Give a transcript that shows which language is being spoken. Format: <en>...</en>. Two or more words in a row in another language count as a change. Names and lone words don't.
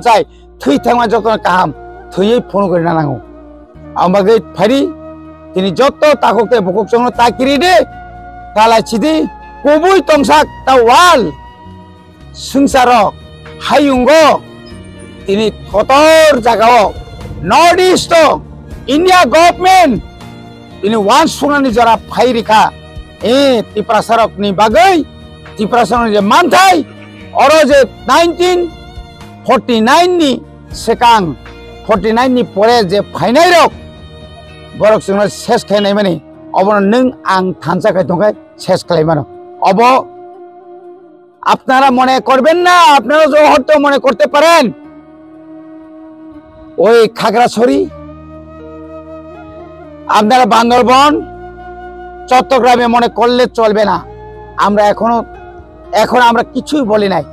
<trp>साय थै थांमा जतन गाहाम थैयै फन गरिना नांगौ आमबागै फारि दिनै जत्त ताखोके बकक जोंनो ताकिरि दे तालाय चिदि कबुइ तंसाक ता वाल संसारक हायुंगो दिनै कतर जागाव</trp> <en>North East India government</en> <trp>दिनै वान सुनानि जरा फाइरिखा त्रिपुरा सरकनि बागै त्रिपुरासन जे मानथाय और जे 1949 नि सेकां 49 नि परे जे फाइनाय रक बरक जोंनो शेष खायनाय माने अब नों आं थानसा खायथंखाय शेष खालायमानो अब</trp> <bn>আপনারা মনে করবেন না আপনারা যে হয়তো মনে করতে পারেন ওই খাগড়াছড়ি আপনারা বান্দরবন চট্টগ্রামে মনে করলে চলবে না। আমরা এখন আমরা কিছুই বলি নাই।</bn>